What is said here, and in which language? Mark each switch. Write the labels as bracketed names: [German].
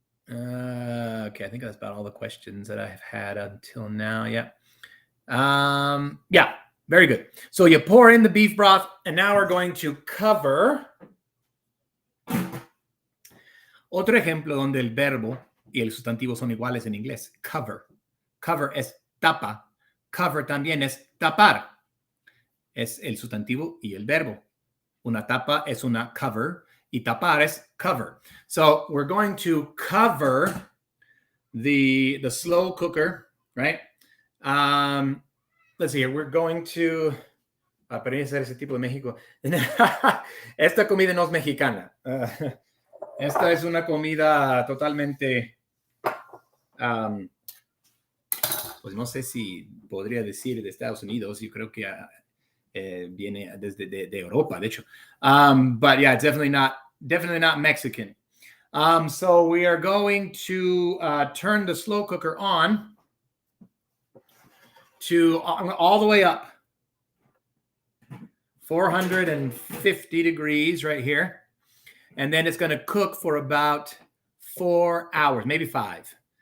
[English] Okay, I think that's about all the questions that I've had until now. Yeah. Yeah, very good. So you pour in the beef broth, and now we're going to cover. [Spanish] Otro ejemplo donde el verbo y el sustantivo son iguales en inglés. Cover. Cover es tapa. Cover también es tapar. Es el sustantivo y el verbo. Una tapa es una cover y tapar es cover. [English] So we're going to cover the slow cooker, right? Let's see here. We're going to [Spanish] aparecer ese tipo de México. Esta comida no es mexicana. Esta es una comida totalmente, pues no sé si podría decir de Estados Unidos. Yo creo que viene desde de Europa, de hecho. [English] But yeah, definitely not Mexican. So we are going to turn the slow cooker on to all the way up. 450 degrees right here. And then it's going to cook for about 4 hours, maybe 5.